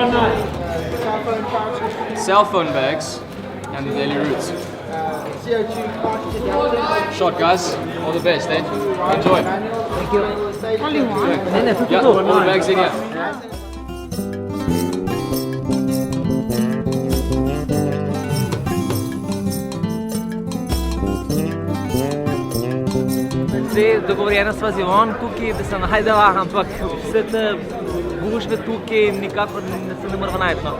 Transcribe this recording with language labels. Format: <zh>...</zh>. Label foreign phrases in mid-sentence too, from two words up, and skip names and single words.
<en>cell phone bags, and the daily routes. Shot, guys. All the best, eh? Enjoy. Thank you. Only one? Yeah, all the bags in here.</en> <sl>Zdaj, dogovorjena sva z Ivon tukaj, da se najdeva, ampak vse te gužve tukaj nikakor se ne moramo najti, no.</sl>